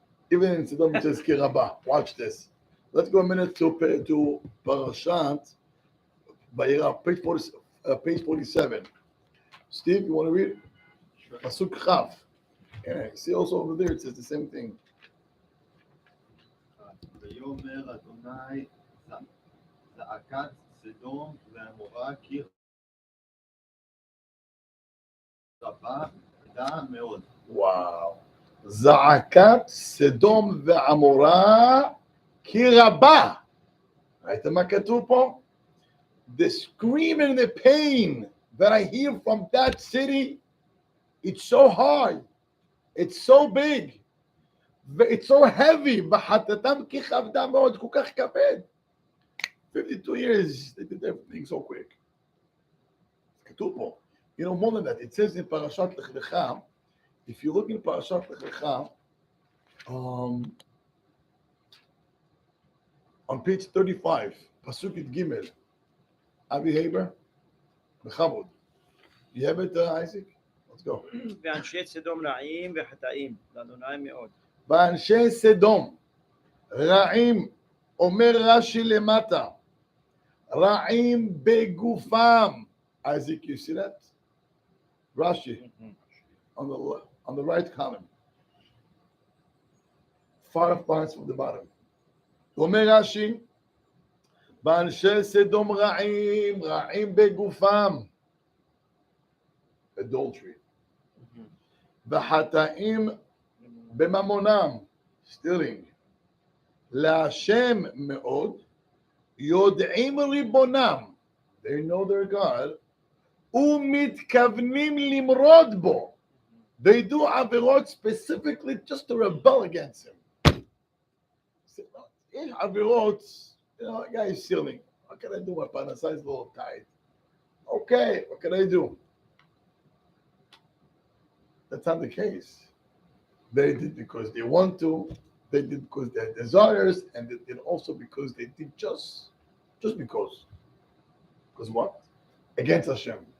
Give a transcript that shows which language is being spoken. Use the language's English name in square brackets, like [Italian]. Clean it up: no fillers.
[English] Even in Sodom it says Kirabah. Watch this. Let's go a minute to Parashat Vayera, page 47. Steve, you want to read? Sure. Pasuk Chaf. Yeah, see also over there it says the same thing. [Hebrew] ויאמר אדוני זעקת סדום ועמורה כי רבה כבדה מאוד. Wow. זעקת סדום ועמורה כי רבה. ראיתם מה כתוב פה? [English] The scream and the pain that I hear from that city, it's so hard, it's so big, it's so heavy. [Hebrew] בחטאתם כי כבדה מאוד, כל כך כבד. [English] 52 years, they did everything so quick. [Hebrew] כתוב פה. [English] You know, more than that, it says in Parashat Lech Lecha, if you look in Parashat Lech Lecha, on page 35, Pasuk Gimel, Avi Haber, Bechavod. You have it, Isaac? Let's go. [Hebrew] ואנשי סדום רעים וחטאים לאדוני מאוד. ואנשי סדום, רעים, אומר רש"י למטה, רעים בגופם. [English] Isaac, you see that? Rashi, on the right column. 5 lines from the bottom. [Hebrew] אומר רש"י, ואנשי סדום רעים, רעים בגופם, adultery, וחטאים בממונם, stealing, להשם מאוד, יודעים ריבונם, [English] they know their God, [Hebrew] ומתכוונים למרוד בו. [English] They do עבירות specifically just to rebel against him. [Hebrew] יש עבירות, [English] you know, a guy is stealing. What can I do? My parnasa is a little tight. Okay, what can I do? That's not the case. They did because they want to, they did because they had desires, and they did also because they did just because. Because what? Against Hashem.